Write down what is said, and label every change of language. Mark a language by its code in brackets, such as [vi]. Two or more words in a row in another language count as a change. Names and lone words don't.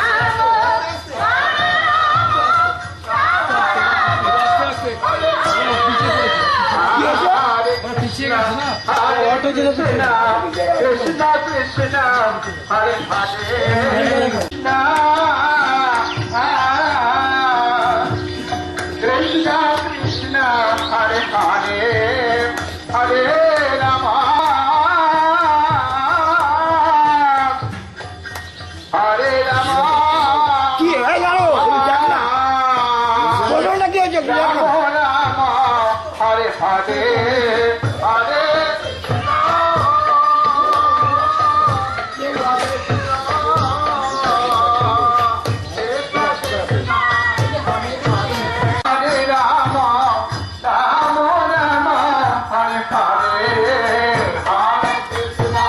[sa] Krishna Krishna Krishna Hare Hare Krishna Krishna Krishna Hare Hare Hare Rama Hare Rama [bn] কি হয়ে গেল বলো না কি হয়েছে [sa] Rama Rama Hare Hare Hare Hare Rama Rama Rama Hare Hare Hare Krishna